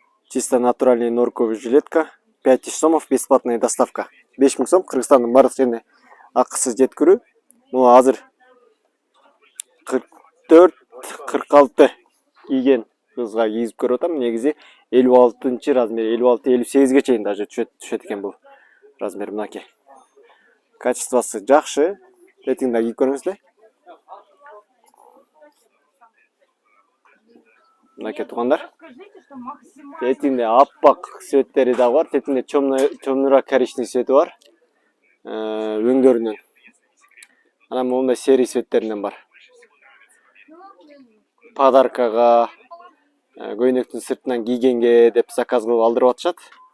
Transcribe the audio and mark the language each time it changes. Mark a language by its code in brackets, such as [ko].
[ru] Чисто натуральный норковый жилетка. 5000 сомов, бесплатная доставка. [ky] 5000 сом, Кыргызстандын бардык жерине акысыз жеткирүү. Муну азыр 44-46 кийген кызга кийгизип көрүп атам. Негизи 56 размер, 56-58ге чейин даже түшөт экен бул размер. Мынакей. Качествосы жакшы. Этиң да кийип көрүңүздөр. Мынакей туугандар. Этиңде аппак цветтери да бар. Этиңде темныйраак коричневый цвети бар. Өңдөрүнөн. Анан мондай серый цветтеринен бар. Подаркага, көйнөктүн сыртынан кийгенге деп заказ кылып алдырып атышат.